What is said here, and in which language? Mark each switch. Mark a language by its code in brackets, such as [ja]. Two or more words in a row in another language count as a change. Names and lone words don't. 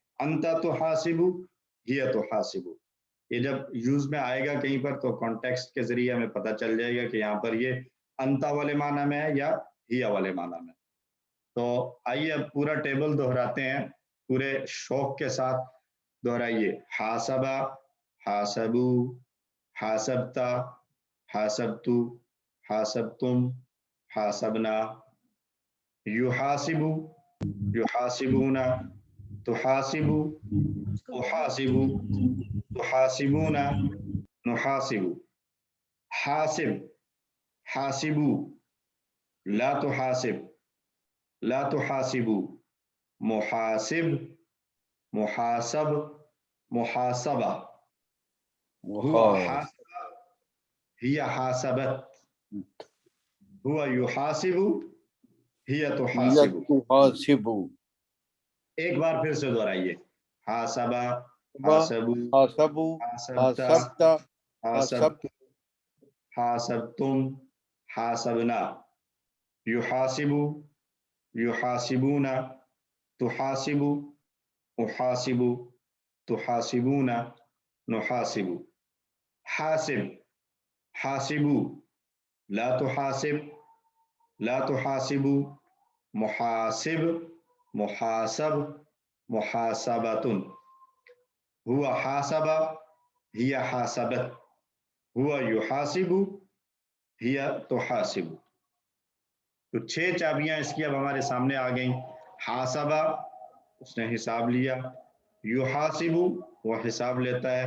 [ar] انتا تحاسبو، ہیا تحاسبو. [ur] یہ جب یوز میں آئے گا کہیں پر تو کانٹیکسٹ کے ذریعے ہمیں پتہ چل جائے گا کہ یہاں پر یہ انتا والے معنی میں ہے یا ہیا والے معنی میں. تو آئیے اب پورا ٹیبل دہراتے ہیں، پورے شوق کے ساتھ دہرائیے. [ar] حاسبہ، حاسبو، حاسبتا، حاسبتو، حاسبتم، حاسبنا. یحاسبو، یحاسبون، تحاسبو، تحاسبو، تحاسبون، نحاسبو. حاسب، حاسبو، لا تحاسب، لا تحاسبو. محاسب، محاسب، محاسبہ. ہوا حاسبہ، ہی حاسبت. ہوا یحاسب، ہی تحاسب. [ur] ایک بار پھر سے دہرائیے. [ar] حاسبہ، حاسبو، حاسبو، حاسبتا، حاسبتا، حاسبت، حاسبتم، حاسبنا. یحاسبو، یحاسبون، تحاسبو، احاسبو، تحاسبون، نحاسبو. حاسب، حاسبو، لا تحاسب، لا تحاسبو. محاسب، محاسب، محاسبتن. ہوا حاسبہ، ہی حاسبت. ہوا یحاسب، ہی تحاسب. [ur] تو 6 چابیاں اس کی اب ہمارے سامنے آ گئیں. حاسبہ، اس نے حساب لیا. یحاسب، وہ حساب لیتا ہے.